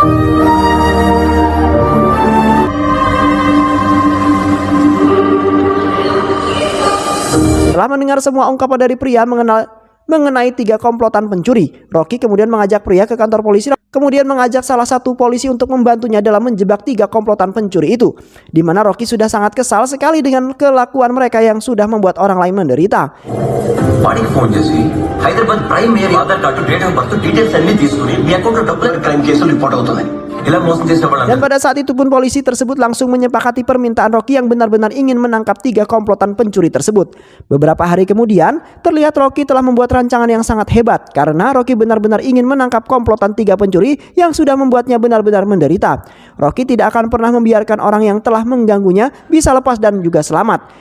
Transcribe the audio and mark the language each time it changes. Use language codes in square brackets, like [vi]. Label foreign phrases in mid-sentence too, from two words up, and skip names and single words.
[id] Setelah mendengar semua ungkapan dari pria mengenai 3 komplotan pencuri, Rocky kemudian mengajak pria ke kantor polisi, kemudian mengajak salah satu polisi untuk membantunya dalam menjebak 3 komplotan pencuri itu, di mana Rocky sudah sangat kesal sekali dengan kelakuan mereka yang sudah membuat orang lain menderita. [te] వాడికి ఫోన్ చేసి హైదరాబాద్ [en] prime area Aadhaar card date of birth details [te] అన్ని తీసుకుని మీ అకౌంట్ లో డబ్బులు క్రైమ్ కేసులు రిపోర్ట్ అవుతుంది. ఇలా మోసం చేసే వాళ్ళ [id] Dan pada saat itu pun polisi tersebut langsung menyepakati permintaan Rocky yang benar-benar ingin menangkap 3 komplotan pencuri tersebut. Beberapa hari kemudian, terlihat Rocky telah membuat rancangan yang sangat hebat karena Rocky benar-benar ingin menangkap komplotan 3 pencuri yang sudah membuatnya benar-benar menderita. Rocky tidak akan pernah membiarkan orang yang telah mengganggunya bisa lepas dan juga selamat.